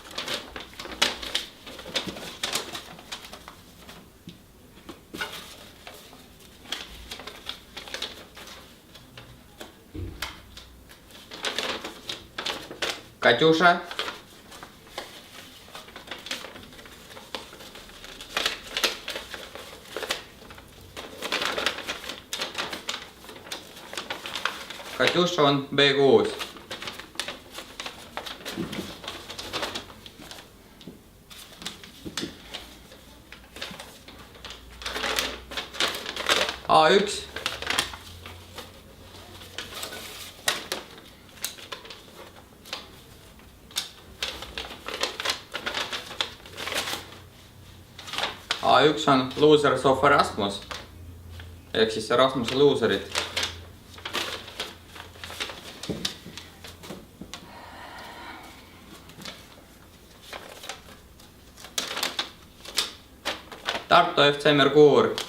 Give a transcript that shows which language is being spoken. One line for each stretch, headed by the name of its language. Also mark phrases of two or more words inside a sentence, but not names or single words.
Estonian: Katjuša. Katjuša on B6. A1. A1 on Losers of Rasmus ehk siis Rasmuse luuserid. Tartu FC Merkuur.